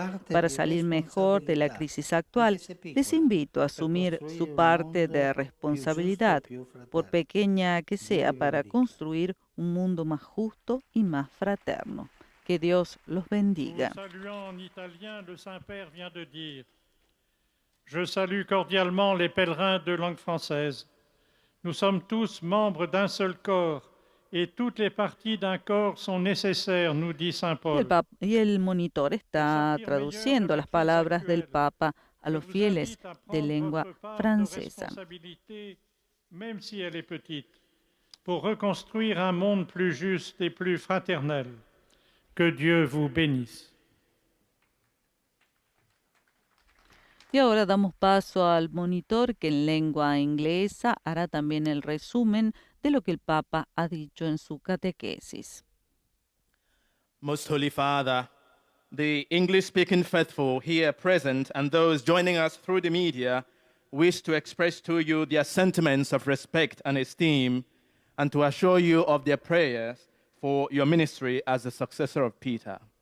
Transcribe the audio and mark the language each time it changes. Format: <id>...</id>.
<es>Para salir mejor de la crisis actual, les invito a asumir su parte de responsabilidad, por pequeña que sea, para construir un mundo más justo y más fraterno. Que Dios los bendiga.</es> <fr>Saluant en italien, le Saint-Père vient de dire: Je salue cordialement les pèlerins de langue française. Nous sommes tous membres d'un seul corps et toutes les parties d'un corps sont nécessaires, nous dit Saint Paul.</fr> <es>Y el monitor está traduciendo las palabras del Papa a los fieles de lengua francesa.</es> <fr>Même si elle est petite, pour reconstruire un monde plus juste et plus fraternel. Que Dieu vous bénisse.</fr> <es>Y ahora damos paso al monitor que en lengua inglesa hará también el resumen de lo que el Papa ha dicho en su catequesis.</es> <en>Most Holy Father, the English-speaking faithful here present and those joining us through the media wish to express to you their sentiments of respect and esteem and to assure you of their prayers for your ministry as the successor of Peter.</en>